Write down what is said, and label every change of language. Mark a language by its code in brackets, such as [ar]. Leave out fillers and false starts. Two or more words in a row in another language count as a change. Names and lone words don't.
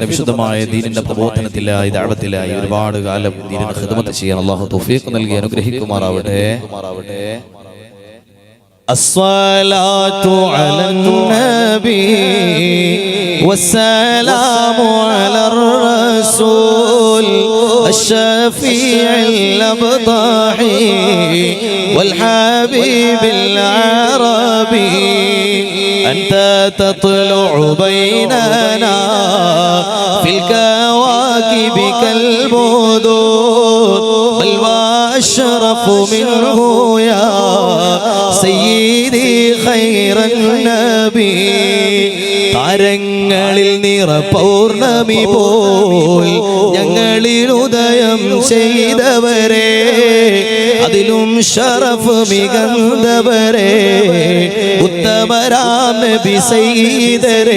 [ml] വിശുദ്ധമായ ദീനിന്റെ പ്രബോധനത്തിലായി ദഅവത്തിലായി ഒരുപാട് കാലം ദീനിനെ ഖിദ്മത്ത് ചെയ്യാൻ അല്ലാഹു തൗഫീഖ് നൽകി അനുഗ്രഹിക്കുമാറാവട്ടെ. [ar] الصلاة على النبي والسلام على الرسول الشفيع الأبطاحي والحبيب العربي أنت تطلع بيننا في الكواكب كالبدور بل وأشرف منه يا سيدي خير النبي. [ml] താരങ്ങളിൽ നിറ പൗർണമി പോൽ ഞങ്ങളിൽ ഉദയം ചെയ്തവരെ, അതിലും ശറഫ് മികന്തവരെ, ഉത്തമരാം നബി സയ്യിദരേ.